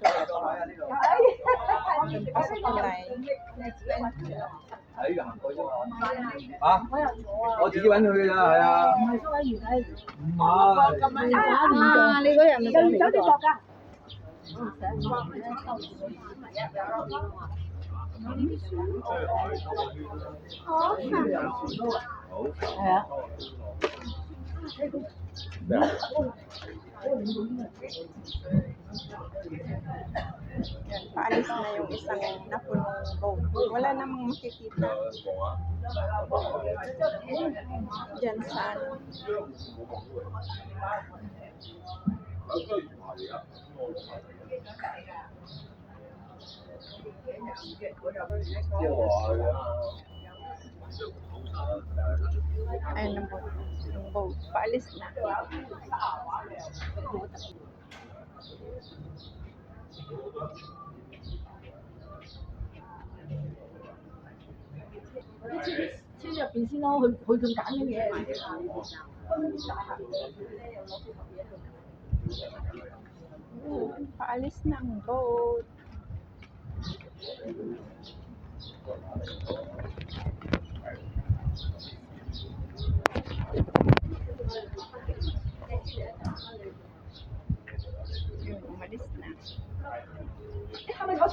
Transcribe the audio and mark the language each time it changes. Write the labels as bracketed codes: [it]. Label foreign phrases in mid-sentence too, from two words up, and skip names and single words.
[tl] Andun pa sa tulay. 啊！ [yue] 我自己揾佢㗎，係啊。唔係。你嗰日咪走啲國㗎？係啊。 [tl] Yan, paalis na yung isang napunong boat. Wala namang makikita. Diyan sa ano. Ayun ang boat. Yung boat. Paalis na. [yue] 車入邊先咯，佢咁揀嘅嘢。 [tl] Paalis na ang boat. Yun, umalis na.